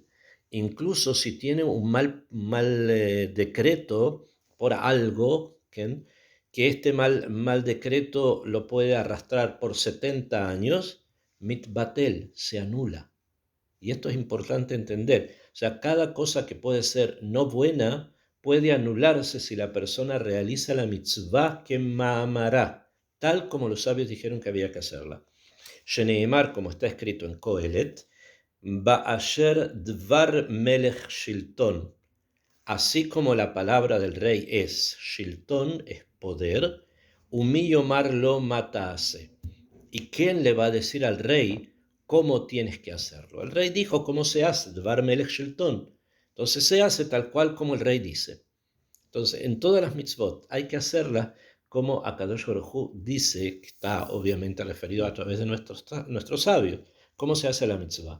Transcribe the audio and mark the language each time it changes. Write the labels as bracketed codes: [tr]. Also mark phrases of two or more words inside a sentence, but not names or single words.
[es] Incluso si tiene un mal decreto por algo, que este mal decreto lo puede arrastrar por 70 años, mitbatel, se anula. Y esto es importante entender. O sea, cada cosa que puede ser no buena puede anularse si la persona realiza la mitzvah que ma'amará, tal como los sabios dijeron que había que hacerla. Sheneemar, como está escrito en Kohelet, [he] באשר דבר מלך שלטון. [es] Así como la palabra del rey es shilton, es poder, [he] ומי יאמר לו מה תעשה. [es] ¿Y quién le va a decir al rey cómo tienes que hacerlo? El rey dijo cómo se hace, [he] דבר מלך שלטון. [es] Entonces se hace tal cual como el rey dice. Entonces, en todas las mitzvot hay que hacerlas como [he] הקדוש ברוך הוא [es] dice, que está obviamente referido a través de nuestros sabios, cómo se hace la mitzvah.